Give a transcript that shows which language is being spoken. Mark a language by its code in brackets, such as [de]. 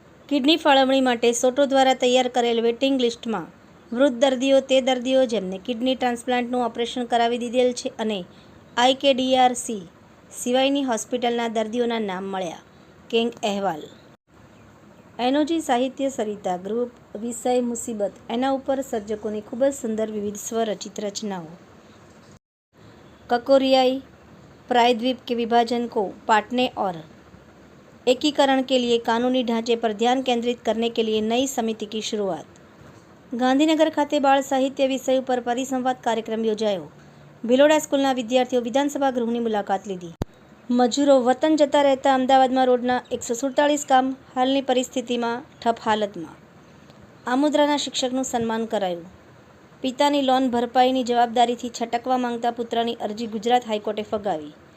[gu] Kidney ફાળવણી માટે સોટો દ્વારા તૈયાર કરેલ વેઇટિંગ લિસ્ટમાં વૃદ્ધ દર્દીઓ તે દર્દીઓ જેમને કિડની ટ્રાન્સપ્લાન્ટનું ઓપરેશન કરાવી દીધેલ છે અને IKDRC સિવાયની હોસ્પિટલના દર્દીઓના નામ મળ્યા. કેંગ અહેવાલ. એનોજી સાહિત્ય સરિતા ગ્રુપ. વિષય મુસીબત. એના ઉપર સર્જકોની ખૂબ જ સુંદર વિવિધ સ્વરચિત રચનાઓ. [hi] ककोरियाई प्रायद्वीप के विभाजन को पाटने और एकीकरण के लिए कानूनी ढांचे पर ध्यान केंद्रित करने के लिए नई समिति की शुरुआत. [gu] ગાંધીનગર ખાતે બાળ સાહિત્ય વિષય ઉપર પરિસંવાદ કાર્યક્રમ યોજાયો. ભિલોડા સ્કૂલના વિદ્યાર્થીઓ વિધાનસભા ગૃહની મુલાકાત લીધી. મજૂરો વતન જતા રહેતા અમદાવાદમાં રોડના 147 કામ હાલની પરિસ્થિતિમાં ઠપ હાલતમાં. આમોદરાના શિક્ષકનું સન્માન કરાયું. પિતાની લોન ભરપાઈની જવાબદારીથી છટકવા માંગતા પુત્રની અરજી ગુજરાત હાઈકોર્ટે ફગાવી.